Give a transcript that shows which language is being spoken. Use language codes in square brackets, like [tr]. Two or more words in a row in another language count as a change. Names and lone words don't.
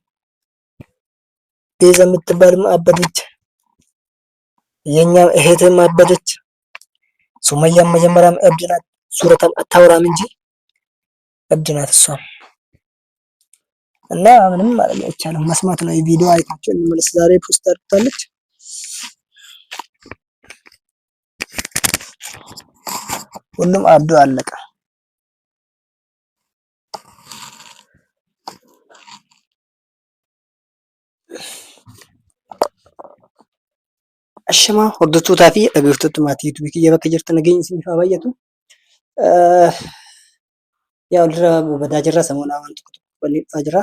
[am] ቤዛ የምትባልም አበደች፣ የኛ እህትም አበደች። ሱመያም መጀመሪያም እብድ ናት። ሱረታም አታወራም እንጂ እብድ ናት እሷም። እና ምንም ማለት አይቻልም፣ መስማት ነው። የቪዲዮ አይታችሁ እንመለስ። ዛሬ ፖስት አድርጋለች። ሁሉም አብዶ አለቀ። [om] Ashama hordoftoota fi dhaggeeffattoota maatii YouTube kiyya bakka jirtan nageenya isiniif haa baay'atu. Yaa walirra badaa jirra, samuudhaa waan tokko balleeffaa jira.